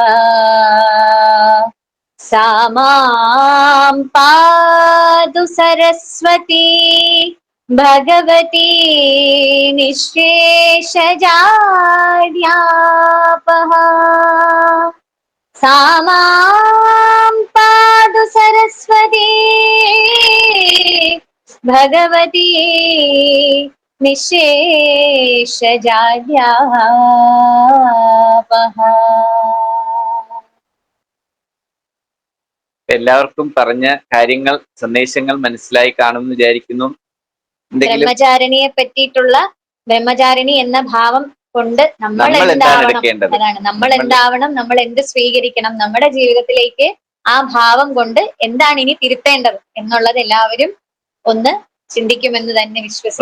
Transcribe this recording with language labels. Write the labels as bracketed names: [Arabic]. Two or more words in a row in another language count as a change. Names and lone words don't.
[Sanskrit] सा मां पातु सरस्वती भगवती निःशेषजाड्यापहा सा मां पातु सरस्वती भगवती निःशेषजाड्यापहा. [Malayalam] എല്ലാവർക്കും പറഞ്ഞ കാര്യങ്ങൾ, സന്ദേശങ്ങൾ മനസ്സിലായി കാണുമെന്ന് വിചാരിക്കുന്നു. എന്തെങ്കിലും ബ്രഹ്മചാരിണിയെ പറ്റിയിട്ടുള്ള, ബ്രഹ്മചാരിണി എന്ന ഭാവം കൊണ്ട് നമ്മൾ എന്താണ് എന്താവണം, എടുക്കേണ്ടത്? അതാണ് നമ്മൾ എന്താവണം, നമ്മൾ എന്ത് സ്വീകരിക്കണം, നമ്മുടെ ജീവിതത്തിലേക്ക് ആ ഭാവം കൊണ്ട് എന്താണ് ഇനി തിരുത്തേണ്ടത് എന്നുള്ളത് എല്ലാവരും ഒന്ന് ചിന്തിക്കുമെന്ന് തന്നെ വിശ്വസിക്കുന്നു.